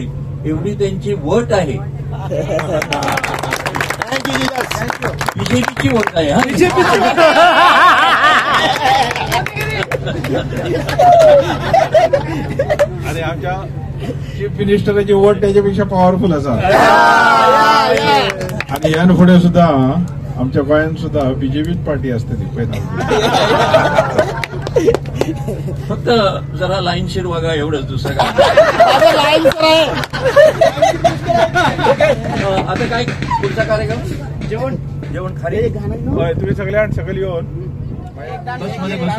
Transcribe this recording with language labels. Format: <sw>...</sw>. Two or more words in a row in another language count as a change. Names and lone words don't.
<mr>एवढी त्यांची वट आहे. बीजेपीची वट आहे.</mr> <kok>आणि आमच्या</kok> <en>chief minister</en> <kok>वोट त्याच्यापेक्षा पॉवरफुल असा. आणि ह्यान फुडें सुद्धा आमच्या गोंयांत सुद्धा बीजेपीच पार्टी असतली पळयता.</kok> <mr>फक्त जरा लाईनशीर बघा एवढंच, दुसरं काय. आता काय पुढचा कार्यक्रम? जेवण खाली होय. तुम्ही सगळ्यां सकल येऊन बसमध्ये बसू.</mr>